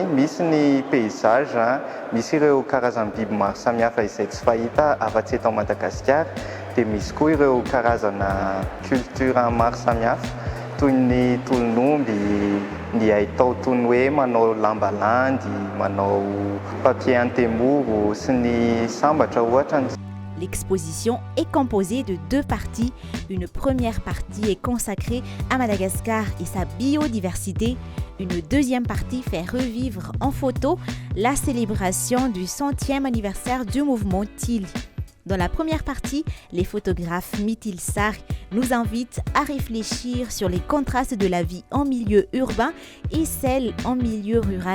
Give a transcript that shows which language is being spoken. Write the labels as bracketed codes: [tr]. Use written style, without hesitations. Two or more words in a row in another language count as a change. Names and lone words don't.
[mg] Misy ny paysage, misy ireo karazana biby maro samihafa izay tsy fahita afa-tsy eto Madagasikara, dia misy koa ireo karazana culture maro samihafa toy ny tolon'omby, ny haitao toy ny hoe manao lamba landy, manao papier antemoro sy ny sambatra ohatra. [fr] L'exposition est composée de deux parties. Une première partie est consacrée à Madagascar et sa biodiversité. Une deuxième partie fait revivre en photo la célébration du 100e anniversaire du mouvement TIL. Dans la première partie, les photographes Mitil Sar nous invitent à réfléchir sur les contrastes de la vie en milieu urbain et celle en milieu rural.